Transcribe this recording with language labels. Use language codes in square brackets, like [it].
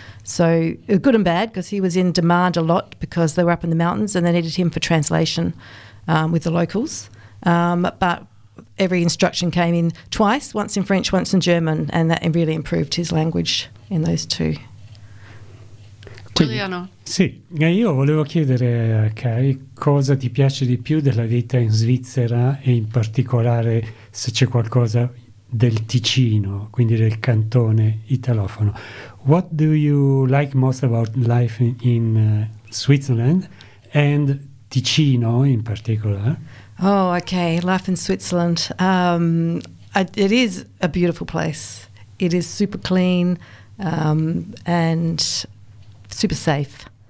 [en] So good and bad because he was in demand a lot because they were up in the mountains and they needed him for translation with the locals. But every instruction came in twice, once in French, once in German, and that really improved his language in those two. Giuliano. [it] Sì, io volevo chiedere a Kai cosa ti piace di più della vita in Svizzera e in particolare se c'è qualcosa del Ticino, quindi del cantone italofono. [en] What do you like most about life in Switzerland and Ticino in particular? Oh, okay. Life in Switzerland. It is a beautiful place. It is super clean and super safe.